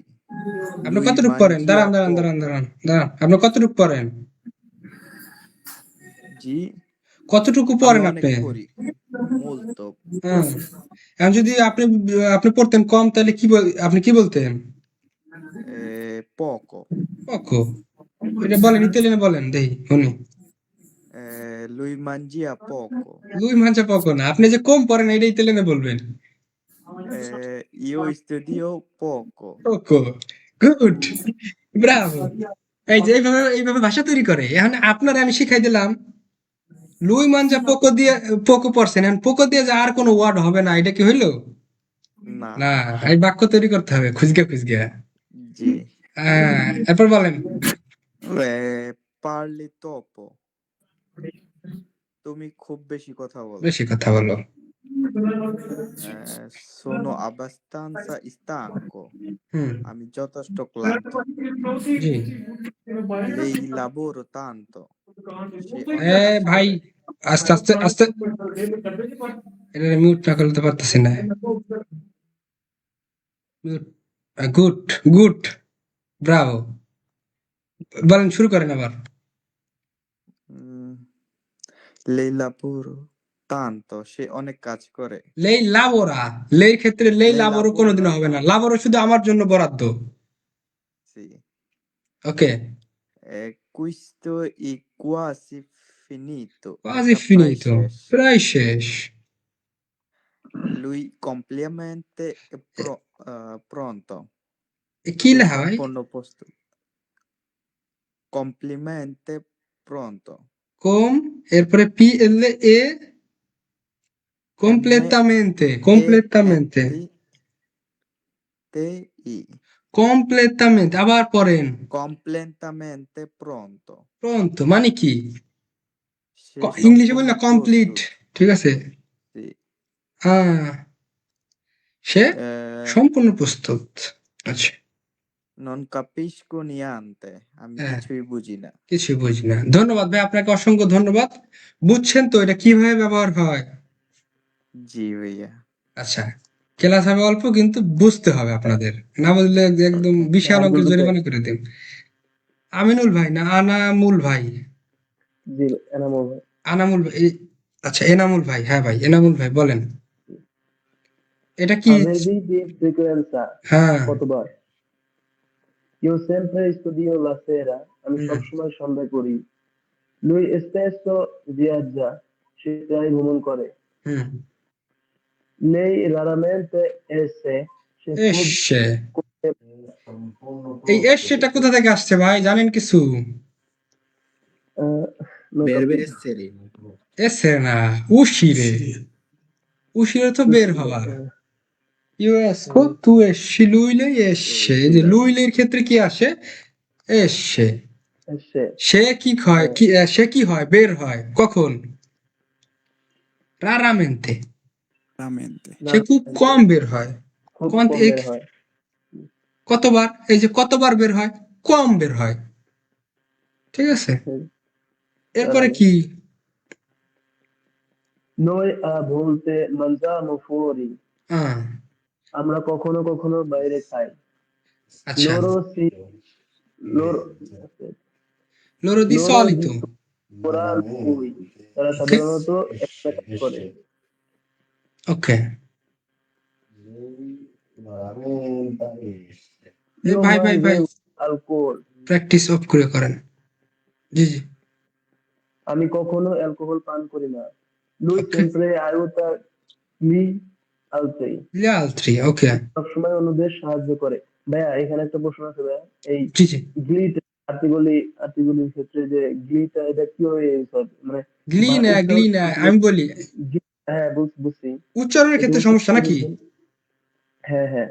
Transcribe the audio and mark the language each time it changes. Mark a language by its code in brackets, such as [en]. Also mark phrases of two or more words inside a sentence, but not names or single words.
[bn] আপনি কতটুকু পড়েন দাঁড়ান আপনি কতটুকু পড়েন জি কতটুকু আমি পড়েন অনেক আপনি? পড়ি molto হ্যাঁ। এখন যদি আপনি পড়তেন কম তাহলে আপনি কি বলতেন? [it] poco [bn] পকো। এটা বলেন, ইতালিয়ানে বলেন দেই শুনি। [it] lui mangia poco lui mangia poco না। [bn] আপনি যে কম পড়েন এটা ইতালিয়ানে বলবেন। [it] io studio poco [bn] পকো। গুড। ব্রাভো। এই যে এইভাবে ভাষা তৈরি করে। এখন আপনারে আমি শিখাই দিলাম। [it] lui mangia poco [bn] দিয়ে পোকো পড়ছেন। এখন পোকো দিয়ে যে আর কোনো ওয়ার্ড হবে না, এটা কি হইলো? না না, এই বাক্য তৈরি করতে হবে খুঁজগে খুঁজগে। জি এরপর বলেন। [it] parli troppo [bn] তুমি খুব বেশি কথা বলো বেশি কথা বলো। [it] sono abbastanza stanco হুম। [bn] আমি যথেষ্ট ক্লান্ত জি। [it] lei lavoro tanto [bn] সে এ অনেক কাজ ভাই, করে আস্তে আস্তে আস্তে এটা মিউট না করতে পারতেছি না। [en] good good, [bn] ব্রাভো। বলেন, শুরু করেন আবার। [it] lei lavoro tanto [bn] সে অনেক কাজ করে [it] lei lavora, lei ক্ষেত্রে লেই lei লাবোরও lavora [bn] কোনোদিনও হবে না। লাবোরও শুধু আমার জন্য বরাদ্দ। [it] sì [bn] ওকে। [it] questo è quasi finito quasi [bn] এটা প্রায় [it] finito, [bn] শেষ প্রায় শেষ। [it] lui completamente è pronto [bn] কি সে লেখা ভাই? সম্পূর্ণ প্রস্তুত [it] completamente pronto [bn] কম, এরপরে পি এল এ [it] completamente, completamente, MENTI completamente, [bn] আবার পড়েন। [it] completamente pronto [bn] pronto মানে কি? সে ইংলিশে সম্পূর্ণ বলি না কমপ্লিট, প্রস্তুত ঠিক আছে? [it] sì [bn] সে সম্পূর্ণ প্রস্তুত। আচ্ছা। [it] non capisco niente [bn] আমি হ্যাঁ, কিছুই বুঝি না কিছু বুঝি না। ধন্যবাদ ভাই, আপনাকে অসংখ্য ধন্যবাদ। বুঝছেন তো এটা কিভাবে ব্যবহার হয়? জি ভাইয়া আচ্ছা, ক্লাস হবে অল্প কিন্তু বুঝতে হবে আপনাদের। না বুঝলে একদম বিশাল অঙ্কের জরিমানা করে দেন। আমিনুল ভাই না আনামুল ভাই? জি এনামুল ভাই। আনামুল ভাই, আচ্ছা এনামুল ভাই। হ্যাঁ ভাই, এনামুল ভাই বলেন। এটা কি? [it] Averbi di frequenza [bn] হ্যাঁ। কতবার? [it] Io sempre studio la sera [bn] আমি সবসময় সন্ধ্যা করি। [it] Lui spesso viaggia [bn] সে প্রায় ভ্রমণ করে। হুম। [it] Lei raramente esce [bn] সে খুব [it] এসছে। [bn] এই এসছেটা কোথা থেকে আসছে ভাই, জানেন কিছু? [it] non Verbe capisco. essere. [bn] এসছে না, [it] uscire. uscire [bn] তো বের হওয়া। [it] io esco tu esci, lui lei esce. [bn] এই যে লুইলের ক্ষেত্রে কি আসে? এসছে। [it] Esce [bn] সে কি হয়, সে কি হয়, বের হয় কখন? [it] রারামেন্তে। Veramente. [bn] সে খুব কম বের হয়। খুব কোন কম বের হয়। কতবার? এই যে কতবার বের হয়? কম বের হয়। ঠিক আছে? এরপরে কি? [it] Noi a volte mangiamo fuori [bn] হ্যাঁ, আমরা কখনো কখনো বাইরে খাই। আচ্ছা। [it] Loro si loro loro di loro solito, [bn] ওরা lui তারা ওকে সাধারণত একটা কাজ করে। ওকে। [it] Io [bn] ভাই ভাই ভাই, [it] mangio alcol [en] practice off [bn] করে করেন। জি জি। আমি কখনো অ্যালকোহল পান করি না। Lui ওকে। [it] sempre aiuta gli altri gli altri, [bn] ওকে। সবসময় অন্যদের সাহায্য করে। ভাইয়া এখানে একটা প্রশ্ন আছে ভাইয়া, এই জি জি। গ্লিটা আর্টিগুলির ক্ষেত্রে যে গ্লিটা এটা কিভাবে use হয়? মানে গ্লিনা গ্লিনা আমি বলি, হ্যাঁ বুঝছি উচ্চারণের ক্ষেত্রে সমস্যা নাকি? হ্যাঁ হ্যাঁ